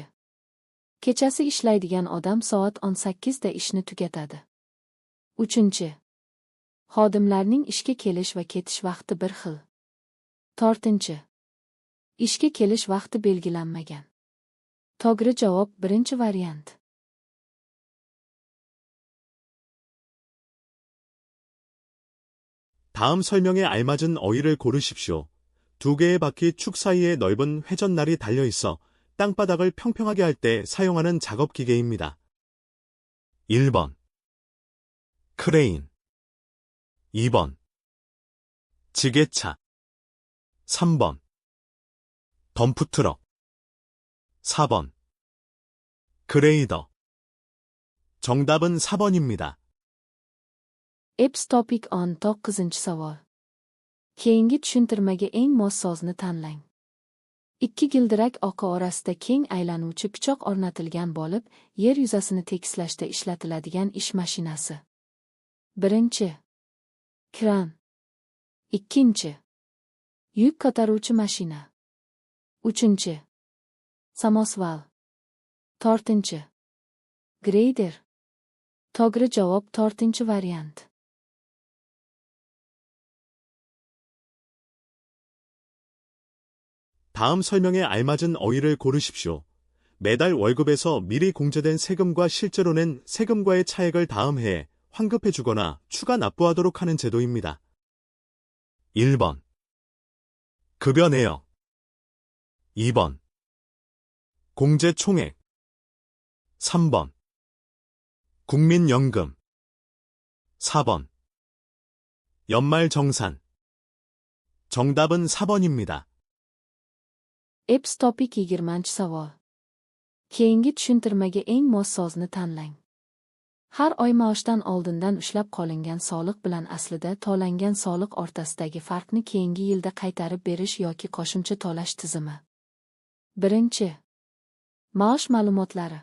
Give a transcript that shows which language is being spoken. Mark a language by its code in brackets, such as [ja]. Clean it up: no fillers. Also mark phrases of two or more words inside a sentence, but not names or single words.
[uz] Kechasi ishlaydigan odam soat 18 da ishni tugatadi. Uchinchi. Xodimlarning ishga kelish va ketish vaqti bir xil. To'rtinchi. Ishga kelish vaqti belgilanmagan. To'g'ri javob birinchi variant. [ko] 다음 설명에 알맞은 어휘를 고르십시오. 두 개의 바퀴 축 사이에 넓은 회전날이 달려 있어 땅바닥을 평평하게 할 때 사용하는 작업 기계입니다. 1번. 크레인. 2번. 지게차. 3번. 덤프트럭. 4번. 그레이더. 정답은 4번입니다. [uz] Eps topic 19-savol. Keyingi tushuntirmaga eng mos so'zni tanlang. Ikki gildirak oqi orasida keng aylanuvchi pichoq o'rnatilgan bo'lib, yer yuzasini tekislashda ishlatiladigan ish mashinasi. Birinchi. Kran. Ikkinchi. Yuk ko'taruvchi mashina. Uchinchi. Samosval. To'rtinchi. Greyder. To'g'ri javob to'rtinchi variant. [ko] 다음 설명에 알맞은 어휘를 고르십시오. 매달 월급에서 미리 공제된 세금과 실제로 낸 세금과의 차액을 다음 해에 환급해주거나 추가 납부하도록 하는 제도입니다. 1번. 급여 내역. 2번. 공제 총액. 3번. 국민연금. 4번. 연말정산. 정답은 4번입니다. [uz] Eps topic 20-savol. Keyingi tushuntirmaga eng mos so'zni tanlang. Har oy maoshdan oldindan ushlab qolingan soliq bilan aslida to'langan soliq o'rtasidagi farqni keyingi yilda qaytarib berish yoki qo'shimcha to'lash tizimi. Birinchi. Maosh ma'lumotlari.